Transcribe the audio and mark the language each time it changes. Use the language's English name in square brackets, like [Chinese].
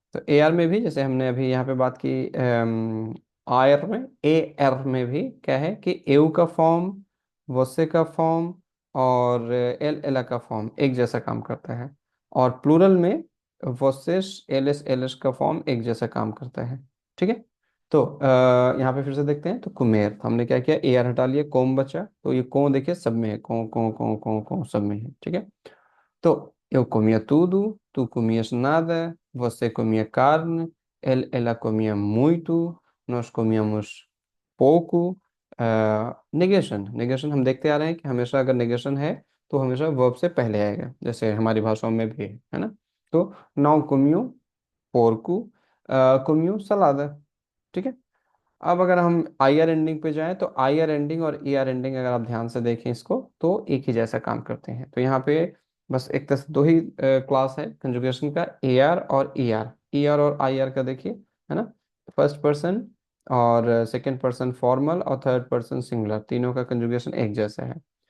[Hindi] तो A R में भी जैसे हमने अभी यहाँ पे बात की, आयर में, ए आर में भी क्या है कि एउ का फॉर्म, वसे का फॉर्म और एल एला का फॉर्म एक जैसा काम करता है. और प्लूरल में वसेस एलएस एलएस का फॉर्म एक जैसा काम करता है. ठीक है. तो यहाँ पे फिर से देखते हैं. तो कुमेर, तो हमने क्या किया? ए आर हटा लिया, कोम बचा. तो ये को देखिए सब में है, को सब में है. ठीक है. [Portuguese] तो eu comia tudo, tu comias nada, você comia carne, ela comia muito, nós comíamos pouco. [Hindi] Negation, negation हम देखते आ रहे हैं कि हमेशा अगर नेगेशन है तो हमेशा वर्ब से पहले आएगा, जैसे हमारी भाषाओं में भी है ना. [Portuguese] तो não comiam porco, comiam salada. [Hindi] ठीक है. अब अगर हम आई आर एंडिंग पे जाएं तो आई आर एंडिंग और ई आर एंडिंग अगर आप ध्यान से देखें इसको तो एक ही जैसा काम करते हैं. तो यहाँ पे बस एक तरह से दो ही क्लास है कंजुगेशन का, ए आर और ई आर. ई आर और आई आर का देखिए, है ना. फर्स्ट पर्सन और सेकंड पर्सन फॉर्मल और थर्ड पर्सन सिंगुलर, तीनों का कंजुगेशन एक जैसा है.